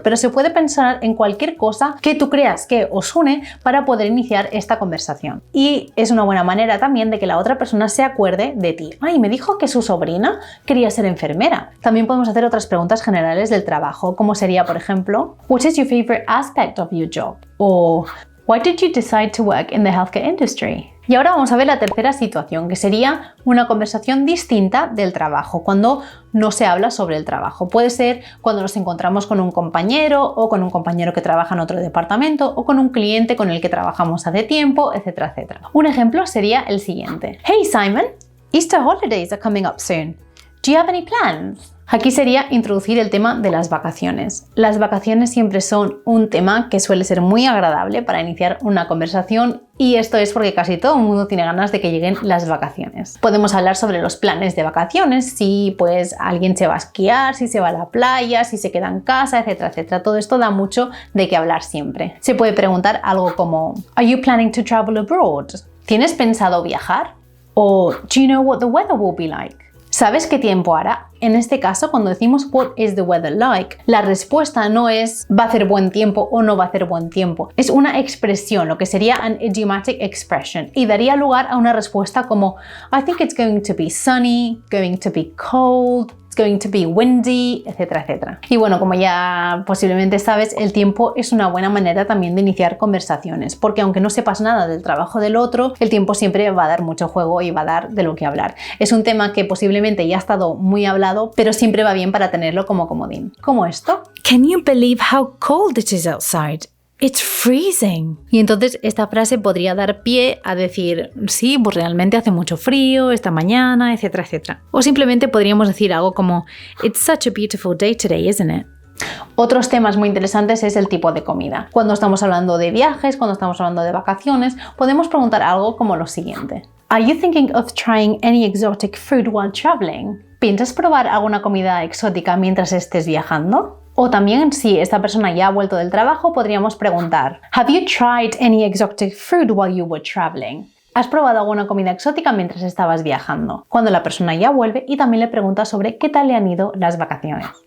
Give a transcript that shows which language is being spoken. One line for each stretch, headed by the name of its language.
Spanish: Pero se puede pensar en cualquier cosa que tú creas que os une para poder iniciar esta conversación. Y es una buena manera también de que la otra persona se acuerde de ti. Ay, me dijo que su sobrina quería ser enfermera. También podemos hacer otras preguntas generales del trabajo, como sería, por ejemplo,
English: What is your favorite aspect of your job? O Why did you decide to work in the healthcare industry?
Spanish: Y ahora vamos a ver la tercera situación, que sería una conversación distinta del trabajo, cuando no se habla sobre el trabajo. Puede ser cuando nos encontramos con un compañero o con un compañero que trabaja en otro departamento o con un cliente con el que trabajamos hace tiempo, etcétera, etcétera. Un ejemplo sería el siguiente.
English: Hey Simon, Easter holidays are coming up soon. Do you have any plans?
Spanish: Aquí sería introducir el tema de las vacaciones. Las vacaciones siempre son un tema que suele ser muy agradable para iniciar una conversación y esto es porque casi todo el mundo tiene ganas de que lleguen las vacaciones. Podemos hablar sobre los planes de vacaciones, si pues alguien se va a esquiar, si se va a la playa, si se queda en casa, etcétera, etcétera. Todo esto da mucho de qué hablar siempre. Se puede preguntar algo como
English: Are you planning to travel abroad?
Spanish: ¿Tienes pensado viajar?
English: O Do you know what the weather will be like?
Spanish: ¿Sabes qué tiempo hará? En este caso, cuando decimos
English: What is the weather like?
Spanish: La respuesta no es ¿va a hacer buen tiempo o no va a hacer buen tiempo? Es una expresión, lo que sería
English: an idiomatic expression,
Spanish: y daría lugar a una respuesta como
English: I think it's going to be sunny, going to be cold, going to be windy,
Spanish: etcétera, etcétera. Y bueno, como ya posiblemente sabes, el tiempo es una buena manera también de iniciar conversaciones, porque aunque no sepas nada del trabajo del otro, el tiempo siempre va a dar mucho juego y va a dar de lo que hablar. Es un tema que posiblemente ya ha estado muy hablado, pero siempre va bien para tenerlo como comodín. Como esto.
English: Can you believe how cold it is outside? It's freezing.
Spanish: Y entonces esta frase podría dar pie a decir, sí, pues realmente hace mucho frío esta mañana, etcétera, etcétera. O simplemente podríamos decir algo como,
English: It's such a beautiful day today, isn't it?
Spanish: Otros temas muy interesantes es el tipo de comida. Cuando estamos hablando de viajes, cuando estamos hablando de vacaciones, podemos preguntar algo como lo siguiente.
English: Are you thinking of trying any exotic food while traveling?
Spanish: ¿Piensas probar alguna comida exótica mientras estés viajando? O también, si esta persona ya ha vuelto del trabajo, podríamos preguntar,
English: Have you tried any exotic food while you were traveling?
Spanish: ¿Has probado alguna comida exótica mientras estabas viajando? Cuando la persona ya vuelve y también le pregunta sobre qué tal le han ido las vacaciones.